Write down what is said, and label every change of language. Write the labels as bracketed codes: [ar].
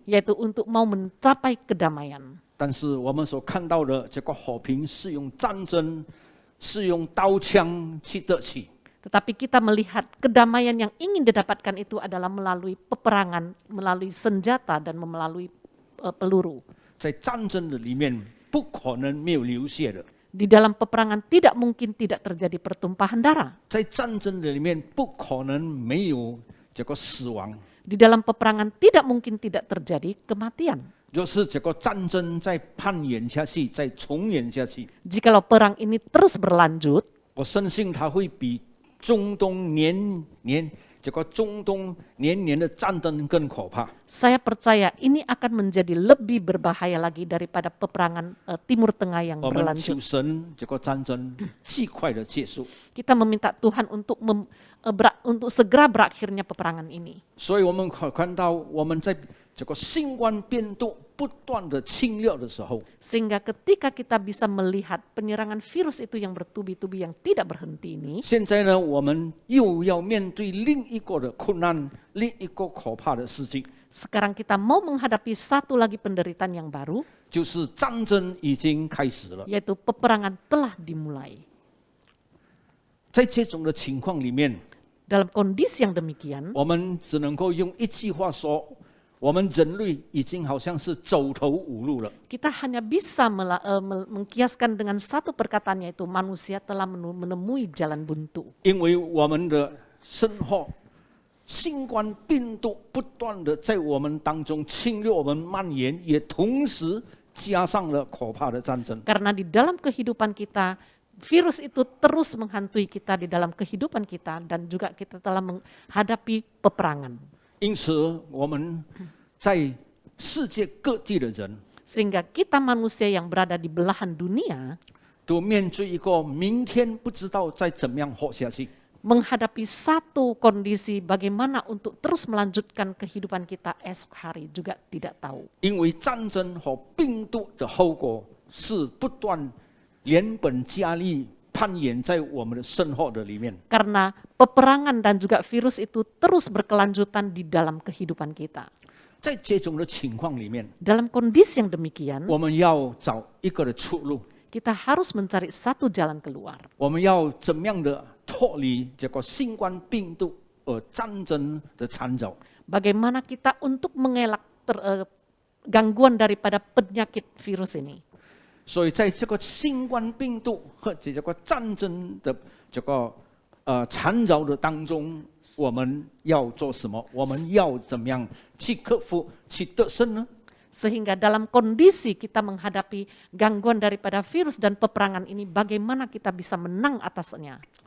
[id] yaitu untuk mau mencapai kedamaian. [zh] 但是我们所看到的这个和平是用战争，是用刀枪去得取。 [id] Tetapi kita melihat kedamaian yang ingin didapatkan itu adalah melalui peperangan, melalui senjata dan melalui peluru. [zh] 在战争的里面，不可能没有流血的。 [id] Di dalam peperangan tidak mungkin tidak terjadi pertumpahan darah. [zh] 在战争的里面，不可能没有这个死亡。 [id] Di dalam peperangan tidak mungkin tidak terjadi kematian. [zh] 若是这个战争再攀延下去，再重演下去， [id] Jikalau perang ini terus berlanjut, [zh] 我深信它会比中东这个中东年年的战争更可怕。 [id] Saya percaya ini akan menjadi lebih berbahaya lagi daripada peperangan Timur Tengah yang [zh] 我们 [id] berlanjut. [zh] 求神这个战争尽快的结束。 [id] Kita meminta Tuhan untuk untuk segera berakhirnya peperangan ini. [zh] 所以我们可看到，我们在这个新冠病毒不断的侵略的时候， [id] Sehingga ketika kita bisa melihat penyerangan virus itu yang bertubi-tubi yang tidak berhenti ini, [zh] 现在呢，我们又要面对另一个的困难，另一个可怕的事情， [id] sekarang kita mau menghadapi satu lagi penderitaan yang baru, [zh] 就是战争已经开始了。 [id] yaitu peperangan telah dimulai. [zh] 在这种的情况里面， [id] Dalam kondisi yang demikian, [zh] 我们只能够用一句话说：我们人类已经好像是走投无路了。 [id] kita hanya bisa mengkiaskan dengan satu perkataan, yaitu manusia telah menemui jalan buntu. [zh] 因为我们的生活，新冠病毒不断的在我们当中侵略我们蔓延，也同时加上了可怕的战争。 [id] Karena di dalam kehidupan kita, virus itu terus menghantui kita di dalam kehidupan kita, dan juga kita telah menghadapi peperangan. [zh] 因此，我们在世界各地的人 [id] Sehingga kita manusia yang berada di belahan dunia [zh] 都面对一个明天不知道再怎么样活下去。 [id] menghadapi satu kondisi bagaimana untuk terus melanjutkan kehidupan kita esok hari juga tidak tahu. [zh] 因为战争和病毒的后果是不断连本加厉攀延在我们的生活的里面。 [id] Karena peperangan dan juga virus itu terus berkelanjutan di dalam kehidupan kita. [zh] 在这种的情况里面， [id] Dalam kondisi yang demikian, [zh] 我们要找一个的出路， [id] kita harus mencari satu jalan keluar. [zh] 我们要怎么样的脱离这个新冠病毒战争的缠绕？ [id] Bagaimana kita untuk mengelak gangguan daripada penyakit virus ini. [zh] 所以在这个新冠病毒和这个战争的这个缠绕的当中，我们要做什么？我们要怎么样去克服、去得胜呢？ [id] Sehingga dalam kondisi kita menghadapi gangguan daripada virus dan peperangan ini, bagaimana kita bisa menang atasnya?